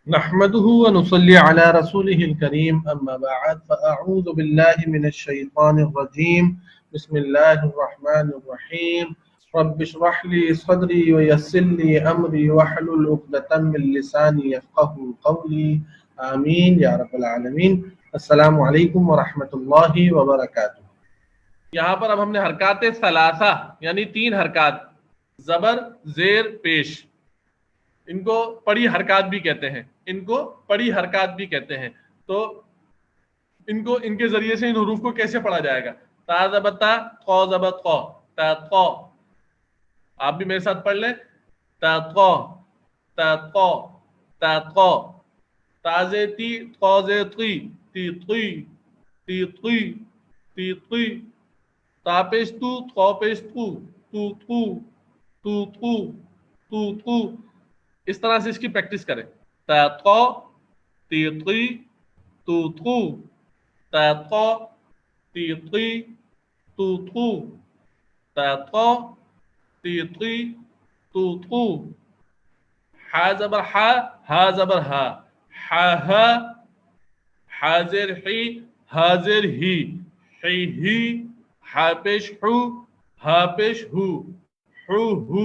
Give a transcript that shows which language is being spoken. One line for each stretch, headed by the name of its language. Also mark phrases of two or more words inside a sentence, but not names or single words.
Arabic: نحمده ونصلي على رسوله الكريم أما بعد فأعوذ بالله من الشيطان الرجيم بسم الله الرحمن الرحيم رب اشرح لي صدري ويسر لي أمري واحلل عقدة من لساني يفقهوا قولي آمين يا رب العالمين. السلام علیکم ورحمۃ اللہ وبرکاتہ.
Urdu: یہاں پر اب ہم نے حرکات ثلاثہ یعنی 3 حرکات زبر زیر پیش، ان کو پڑی حرکات بھی کہتے ہیں، ان کو پڑی حرکات بھی کہتے ہیں. تو ان کے ذریعے سے ان حروف کو کیسے پڑھا جائے گا؟ تا زبر تا، خو زبر خو، تا خو. آپ بھی میرے ساتھ پڑھ لیں.
Arabic: تا خو، تا خو، تا خو.
Urdu: تا زے تی، خو زے تی، تی تی، تی تی، تی تی. تا پیش تو، خو پیش تو، تو تو، تو تو، تو تو. اس طرح سے اس کی پریکٹس کریں.
Arabic: تا تو، تی تی، تو تو، تا تو، تی تی، تو تو، تا تو، تی تی، تو تو.
Urdu: حا زبر حا، ہا زبر ہا، ہا ہا. حاضر ہی، حاضر ہی، ہی ہی. ہا پیش ہو، ہا پیش ہو، ہو ہو.